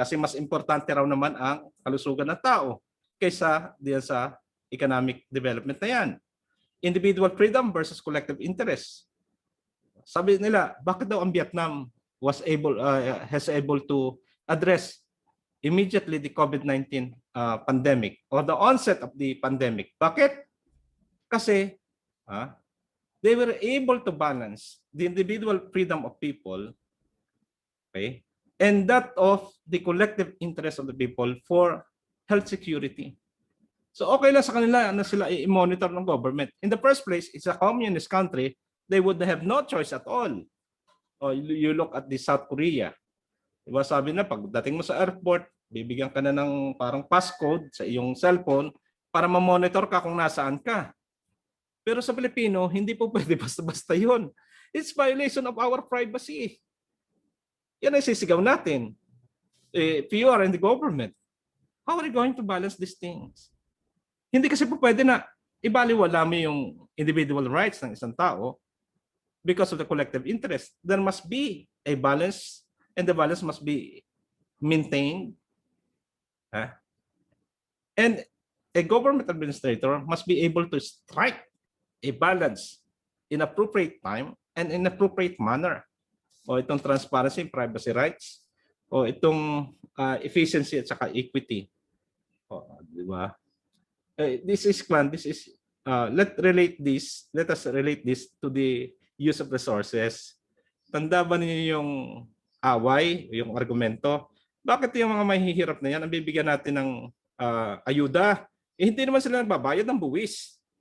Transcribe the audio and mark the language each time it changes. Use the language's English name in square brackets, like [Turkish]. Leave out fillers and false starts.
[Filipino] Kasi mas importante raw naman ang kalusugan ng tao kaysa diyan sa economic development na yan. [English] Individual freedom versus collective interest. [Filipino] Sabi nila, bakit daw ang [English] Vietnam has able to address immediately the COVID-19 pandemic or the onset of the pandemic? [Filipino] Bakit? Kasi [English] they were able to balance the individual freedom of people, okay, and that of the collective interest of the people for health security. So [Filipino] okay lang sa kanila na sila i-monitor ng government. [English] In the first place, it's a communist country. They would have no choice at all. You look at the South Korea. [Filipino] Diba sabi na pagdating mo sa airport, bibigyan ka na ng parang passcode sa iyong cellphone para ma-monitor ka kung nasaan ka. Pero sa Pilipino, hindi po pwede basta-basta yun. [English] It's violation of our privacy. [Filipino] Yan ang sisigaw natin. [English] If you are in the government, how are you going to balance these things? [Filipino] Hindi kasi po pwede na ibaliwala mo yung individual rights ng isang tao [English] because of the collective interest. There must be a balance and the balance must be maintained. And a government administrator must be able to strike a balance in appropriate time and in appropriate manner. [Filipino] O itong transparency, privacy rights, o itong efficiency at saka equity. O, di ba? [English] This is let us relate this to the use of resources. [Filipino] Tanda ba niyo yung away, yung argumento? Bakit yung mga mahihirap na yan, ang bibigyan natin ng ayuda? Hindi naman sila nagbabayad ng buwis.